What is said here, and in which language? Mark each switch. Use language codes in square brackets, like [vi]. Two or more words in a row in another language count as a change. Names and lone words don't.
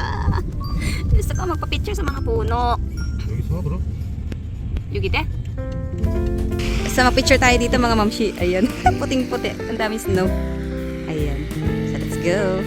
[tl] gusto ko magpa-picture sa mga puno. [ko] 여기서 그럼? 여기 돼? [tl] So mag-picture tayo dito mga mamshi. Ayan, puting-puti. Ang daming snow. Ayan. [en] So let's go.